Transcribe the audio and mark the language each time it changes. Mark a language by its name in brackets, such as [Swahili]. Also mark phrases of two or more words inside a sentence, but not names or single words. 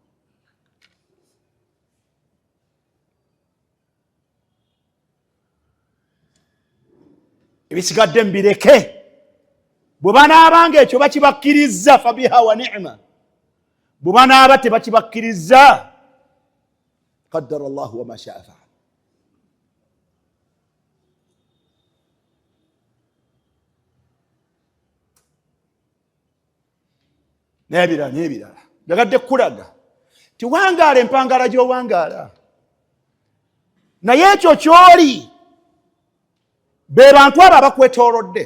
[Ganda] Ebisigadde mbireke. Bwe banaabanga ekyo bakibakkiriza [Arabic] فبها ونعمت. [Ganda] Bwe banaaba tebakibakkiriza [Arabic] قدر الله وما شاء فعل. [Ganda] N'ebirala njagadde kulaga tiwangaala empangaala gy'owangaala, naye ekyo ky'oli be bantu abo abakwetoolodde.